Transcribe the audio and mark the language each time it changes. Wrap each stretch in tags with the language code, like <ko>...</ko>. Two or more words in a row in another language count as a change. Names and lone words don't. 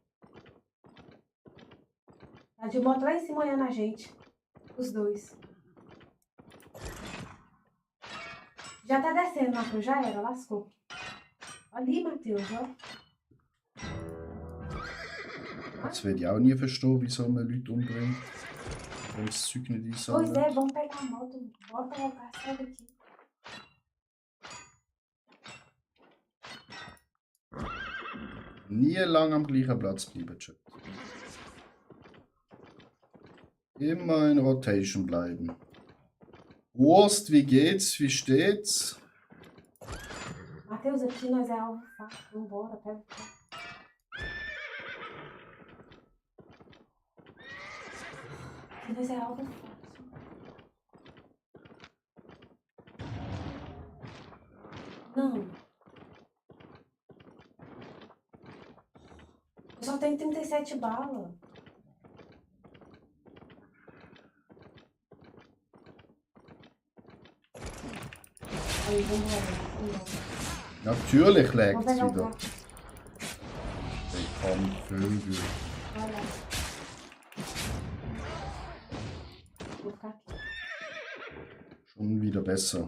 <pt>Tá de moto lá em cima olhando a gente. Os dois. Já tá descendo, Matheus. Já era, lascou. Ali, Matheus, ó.</pt> <de>Das werde ich auch nie verstehen, wieso man Leute umbringt. Wenn das Zeug nicht</de> <pt>Pois</pt> <de>einsammelt.</de> <pt>é, vamos pegar a moto. Bota o carro, sai daqui.</pt> <de>Nie lang am gleichen Platz bleiben, Chat. Immer in Rotation bleiben. Wurst, wie geht's? Wie steht's?</de> <pt>Matheus, aqui nós é alvo fácil. Vambora, pega o carro. Aqui nós é alvo fácil. Não. Eu só tenho 37 balas. Aí, vambora.</pt> <de>Natürlich</de> <pt>Vamos</pt> <de>lag's</de> <pt>pegar o</pt> <de>wieder.</de> <pt>carro.</pt> <de>Komm, Vögel.</de> <pt>Olha. Vou ficar aqui.</pt> <de>Schon wieder besser.</de>